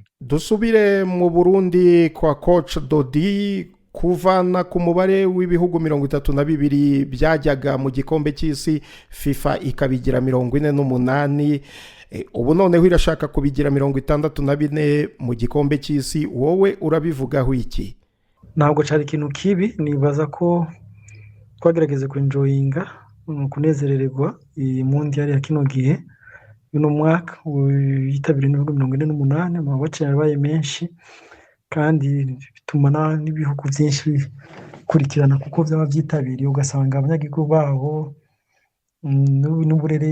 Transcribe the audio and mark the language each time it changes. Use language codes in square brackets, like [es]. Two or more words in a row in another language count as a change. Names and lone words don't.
[rw] Dusubire mu Burundi kwa coach Dodi kuvana ku mubare w'ibihugu 32 byajyaga mu gikombe cy'isi FIFA ikabigira 48 ubu noneho irashaka kubigira 64 mu gikombe cy'isi wowe urabivugaho iki? [rn] Ntabwo cyari ikintu kibi nibaza ko twagerageze kuenjoyinga kunezerererwa iyi mondial ya kino gihe uno mwaka yitabiriwe n'ibihugu 48 mu bace yabaye menshi kandi bituma n'ibihugu byinshi kurikirana kuko byaba byitabiriye ugasanga abanyagihugu baho n'uburere